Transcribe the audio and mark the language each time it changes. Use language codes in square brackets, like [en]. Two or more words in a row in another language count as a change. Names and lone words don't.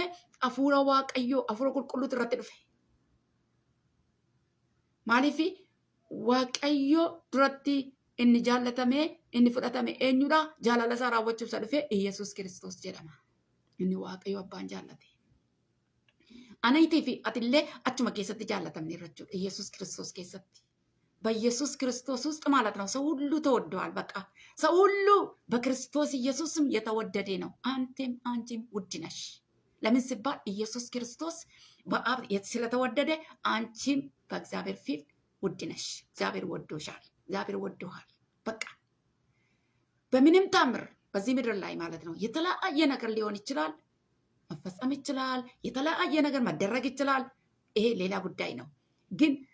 [om] Hafuura Waaqayyoo hafuura qulqulluutu irratti dhufe. Maaliif Waaqayyoo duratti inni jaallatamee inni fudhatame eenyudha? Jaalala isaa raawwachuuf isa dhufe Iyesuus Kiristoos jedhama. Inni Waaqayyoo abbaan jaallate. Aniitii fi atillee achuma keessatti jaallatamne jechuudha. Iyesuus Kiristoos keessatti. [am] በኢየሱስ ክርስቶስ ውስጥ ማለት ነው። ሰው ሁሉ ተወደዋል። በቃ ሰው ሁሉ በክርስቶስ ኢየሱስም የተወደደ ነው። አንተም አንቺም ውድ ነሽ። ለምን ሲባል ኢየሱስ ክርስቶስ በአብ ስለተወደደ አንቺም በእግዚአብሔር ፊት ውድ ነሽ። እግዚአብሔር ወዶሻል። እግዚአብሔር ወዶሃል። በቃ በምንም ታምር በዚህ ምድር ላይ ማለት ነው የተለያየ ነገር ሊሆን ይችላል፣ መፈጸም ይችላል፣ የተለያየ ነገር መደረግ ይችላል። ይሄ ሌላ ጉዳይ ነው። ግን